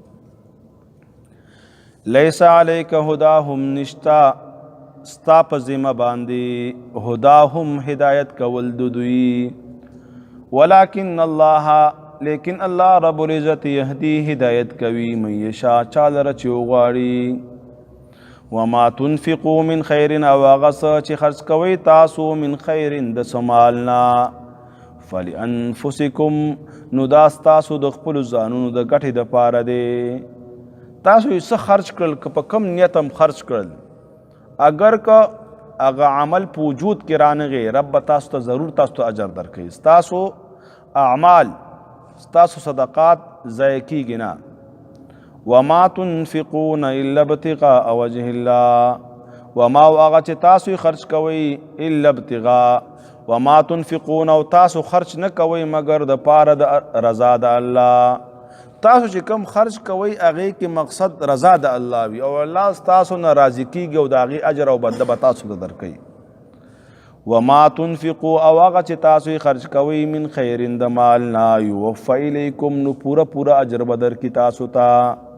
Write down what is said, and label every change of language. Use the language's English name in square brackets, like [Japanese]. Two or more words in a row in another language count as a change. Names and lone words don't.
[Arabic] لیس علیک هداهم، [Pashto] نشتا ستا په ذمه باندې هداهم هدایت کول د دوی، [Arabic] ولکن الله، [Pashto] لیکن الله رب العزت یهدی هدایت کوي [Arabic] من یشاء [Pashto] چا لره چې وغواړي. [Arabic] وما تنفقوا من خیر، [Pashto] او هغه څه چې خرڅ کوئ تاسو [Arabic] من خیر [Pashto] د څه مالنا، فلانفسکم، نو دا ستاسو د خپلو ځانونو د ګټې دپاره دی. تاسو یې څه خرچ کړل، که په کم نیت هم خرچ کړل، اگر که هغه عمل په وجود کې رانغی، رب به تاسو ته ضرور تاسو ته اجر درکوي. ستاسو اعمال، ستاسو صدقات ضایع کیږي نه. [Arabic] وما تنفقون الا ابتغاء وجه الله، [Pashto] وما هغه چې تاسو خرج کوئ [Arabic] الا ابتغاء وما تنفقون [Pashto] او تاسو خرج نه کوئ مگر د پاره د رضا د الله. تاسو چې کم خرج کوئ هغې کې مقصد رضا د الله وي او الله تاسو نه راضي کیږي او د هغې اجر او بدله به تاسو ته درکوي. [Arabic] وما تنفقوا [Pashto] او هغه چې تاسو خرج کوئ [Arabic] من خیر [Pashto] د مال نه [Arabic] یوفى الیکم [Pashto] نو پوره اجر به درکړي تاسو ته.